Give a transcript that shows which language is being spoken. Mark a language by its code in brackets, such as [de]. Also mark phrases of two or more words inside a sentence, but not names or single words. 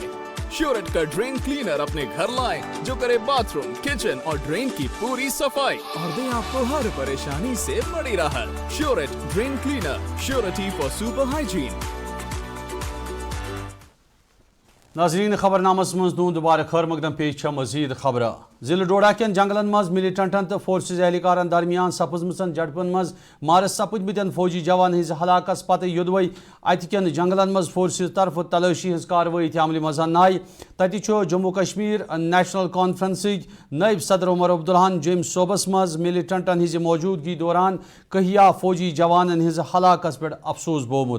[ur] شیورٹ کا [en] drain cleaner [ur] اپنے گھر لائیں جو کرے باتھ روم, کچن اور ڈرین کی پوری صفائی, اور دیں آپ کو ہر پریشانی سے بڑی راحت. [en] Shevert drain cleaner, surety for super hygiene. [ks] ناظرین خبر نامس من دون دوبارہ خیر مقدم پیش مزید خبر. ضلع ڈوڈا کن جنگلن مز ملیٹنٹن تو فورسز اہلکارن درمیان سپزمژن جھڑپن مز مارس سپدمتن فوجی جوان ہز ہلاکس پتہ یودوے ات کن جنگلن مز فورسز طرف تلاشی ہز کاروٲیی عملہِ مز نائے. تتہ جموں کشمیر نیشنل کانفرنسک نائب صدر عمر عبداللہن جیمز صوبس مز ملیٹنٹن ہز موجودگی دوران کہیا فوجی جوانن ہز ہلاکس پہ افسوس بومت.